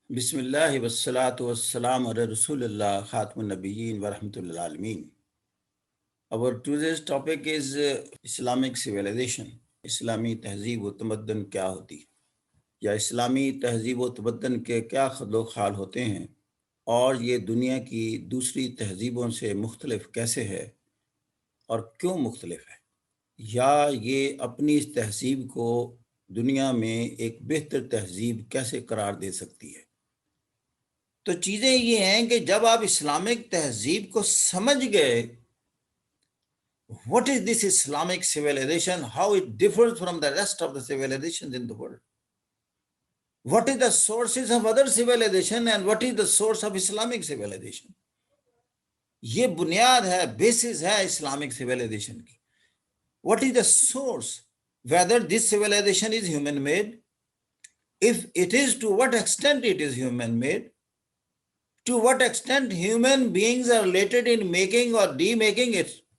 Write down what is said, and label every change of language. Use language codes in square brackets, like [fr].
[ar] بسم اللہ والصلاة والسلام علی رسول اللہ خاتم النبیین ورحمۃ اللہ العالمین. [en] Our today's topic is Islamic civilization. [ur] اسلامی تہذیب و تمدن کیا ہوتی ہے یا اسلامی تہذیب و تمدن کے کیا خد و خال ہوتے ہیں اور یہ دنیا کی دوسری تہذیبوں سے مختلف کیسے ہے اور کیوں مختلف ہے، یا یہ اپنی اس تہذیب کو دنیا میں ایک بہتر تہذیب کیسے قرار دے سکتی ہے. تو چیزیں یہ ہیں کہ جب آپ اسلامک تہذیب کو سمجھ گئے، [en] what is this Islamic civilization, how it differs from the rest of the civilizations in the world, what is the sources of other civilization and what is the source of Islamic civilization. [ur] یہ بنیاد ہے، basis ہے Islamic civilization کی. [en] What is the source, whether this civilization is human made, if it is, to what extent it is human made, to what extent human beings are related in making or demaking it.